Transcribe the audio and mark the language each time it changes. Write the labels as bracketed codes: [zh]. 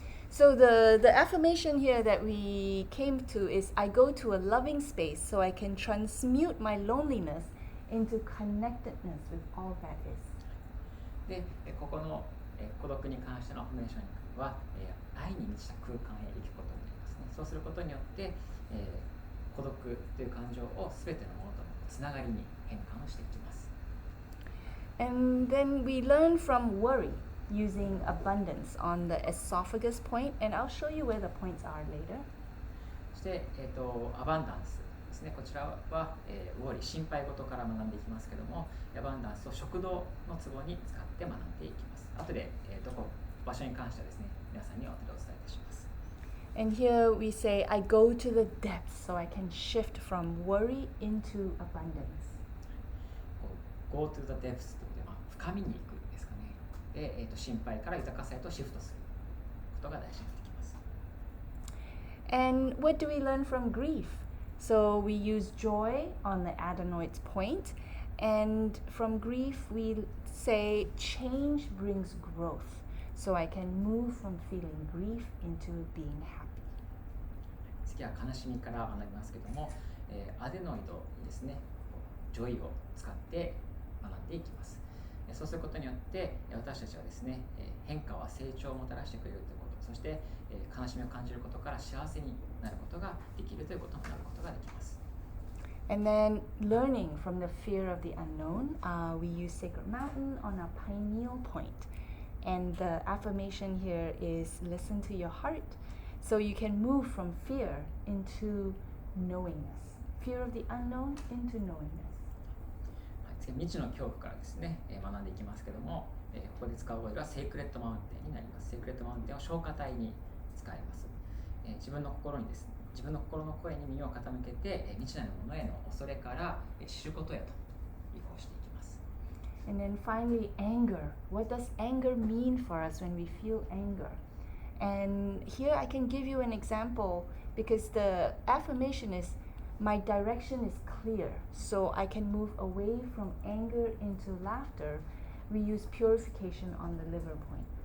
[en] So the affirmation here that we came to is, I go to a loving space so I can transmute my loneliness into connectedness with all that is. [ja] で、ここの孤独に関してのアファメーションは、愛に満ちた空間へ行くことになりますね。そうすることによって、孤独という感情をすべてのものとのつながりに変換をしていきます。 [en] And then we learn from worry using abundance on the esophagus point, and I'll show you where the points are later. [ja] そして、アバンダンスですね。こちらは、ウォーリー、心配事から学んでいきますけども、アバンダンスを食道のツボに使って学んでいきます。後で、場所に関してはですね、皆さんに後でお伝えいたします。 [en] And here we say, I go to the depths so I can shift from worry into abundance. Go to the depths [ja] ということで、深みに行くですかね。で、心配から豊かさへとシフトすることが大事になってきます。 [en] And what do we learn from grief? So we use joy on the adenoid's point, and from grief we say change brings growth. So I can move from feeling grief into being happy. [ja] 次は悲しみから学びますけども、アデノイドにですね、ジョイを使って学んでいきます。そうすることによって私たちはですね、変化は成長をもたらしてくれるということ、そして悲しみを感じることから幸せになることができるということになることができます。 [en] And then learning from the fear of the unknown, we use Sacred Mountain on a pineal point. And the affirmation here is listen to your heart. So you can move from fear into knowingness. Fear of the unknown into knowingness. [ja] 次は未知の恐怖からですね、学んでいきますけども、ここで使うオイルはセークレットマウンテンになります。セークレットマウンテンを消化体に使います。自分の心にですね、自分の心の声に耳を傾けて、未知なるものへの恐れから知ることへと移行していきます。 [en] And then finally, anger. What does anger mean for us when we feel anger? And here I can give you an example because the affirmation is my direction is clear, so I can move away from anger into laughter. We use purification on the liver point.